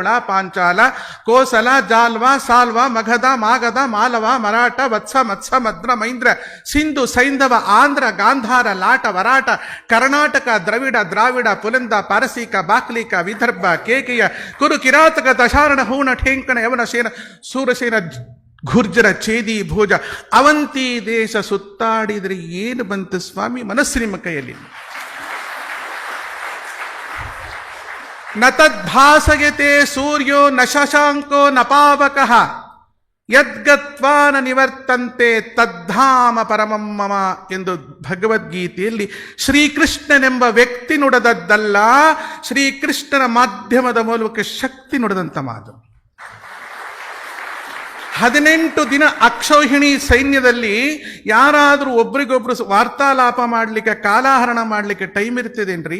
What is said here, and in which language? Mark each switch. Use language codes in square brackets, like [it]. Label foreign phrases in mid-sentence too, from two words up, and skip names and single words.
[kn] ಪಾಂಚಾಲ ಕೋಸಲ ಜಾಲ್ವ ಸಾಲ್ವ ಮಗಧ ಮಾಗಧ ಮಾಲವ ಮರಾಠ ವತ್ಸ ಮತ್ಸ ಮದ್ರ ಮೈಂದ್ರ ಸಿಂಧು ಸೈಂಧವ ಆಂಧ್ರ ಗಾಂಧಾರ ಲಾಟ ವರಾಟ ಕರ್ನಾಟಕ ದ್ರಾವಿಡ ಪುಲಂದ ಪಾರಸೀಕ ಬಾಕ್ಲಿಕ ವಿದರ್ಭ ಕೇಕೆಯ ಕುರು ಕಿರಾತಕ ದಶಾರಣ ಹೂಣ ಠೇಂಕಣ ಯವನ ಸೇನ ಸೂರಸೇನ ಗುರ್ಜರ ಛೇದಿ ಭೋಜ ಅವಂತಿ ದೇಶ ಸುತ್ತಾಡಿದ್ರೆ ಏನು ಬಂತು ಸ್ವಾಮಿ? ಮನಸ್ಸು ನಿಮ್ಮ ಕೈಯಲ್ಲಿ. [sa] ನ ತದ್ಭಾಸಯತೆ ಸೂರ್ಯೋ ನ ಶಶಾಂಕೋ ನ ಪಾವಕಃ ಯದ್ಗತ್ವಾ ನ ನಿವರ್ತಂತೆ ತದ್ಧಾಮ ಪರಮಂ ಮಮ [kn] ಎಂದು ಭಗವದ್ಗೀತೆಯಲ್ಲಿ ಶ್ರೀಕೃಷ್ಣನೆಂಬ ವ್ಯಕ್ತಿ ನುಡಿದದ್ದಲ್ಲ, ಶ್ರೀಕೃಷ್ಣನ ಮಾಧ್ಯಮದ ಮೂಲಕ ಶಕ್ತಿ ನುಡಿದಂಥ ಮಾತು. 18 ದಿನ ಅಕ್ಷೌಹಿಣಿ ಸೈನ್ಯದಲ್ಲಿ ಯಾರಾದರೂ ಒಬ್ರಿಗೊಬ್ರು ವಾರ್ತಾಲಾಪ ಮಾಡಲಿಕ್ಕೆ, ಕಾಲಾಹರಣ ಮಾಡಲಿಕ್ಕೆ ಟೈಮ್ ಇರ್ತದೇನ್ರಿ?